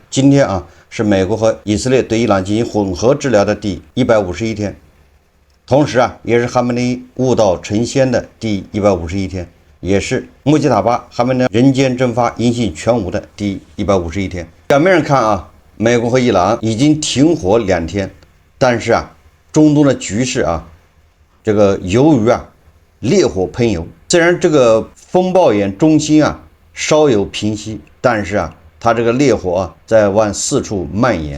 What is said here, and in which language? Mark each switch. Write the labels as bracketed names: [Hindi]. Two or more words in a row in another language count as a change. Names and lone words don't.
[Chinese] 今天是美國和以色列對伊朗進行混合治療的第151天，同時也是哈梅內伊悟道成仙的第151天，也是穆吉塔巴哈梅內伊人間蒸發音信全無的第151天。表面上看美國和伊朗已經停火2天，但是中東的局勢這個由於烈火噴油，雖然這個風暴眼中心稍有平息，但是它這個烈火在往四處蔓延。